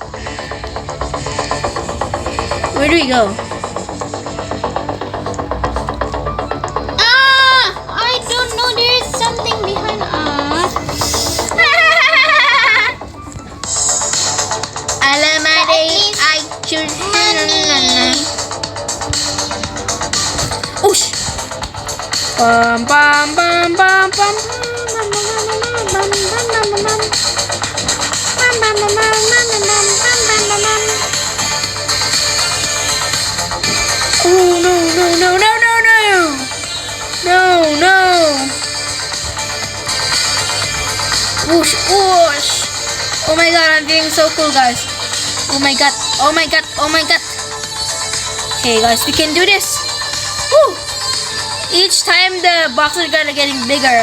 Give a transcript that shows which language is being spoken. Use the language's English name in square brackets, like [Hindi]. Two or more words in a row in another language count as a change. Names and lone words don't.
[English] Where do we go? I don't know. There is something behind us. I love my day. I choose. Oosh. Bum bum bum bum bum. Oh no no no no no no no no. Whoosh whoosh. Oh my god, I'm feeling so cool, guys. Oh my god, oh my god, oh my god. Okay guys, we can do this. Woo! Each time the boxes are gonna getting bigger.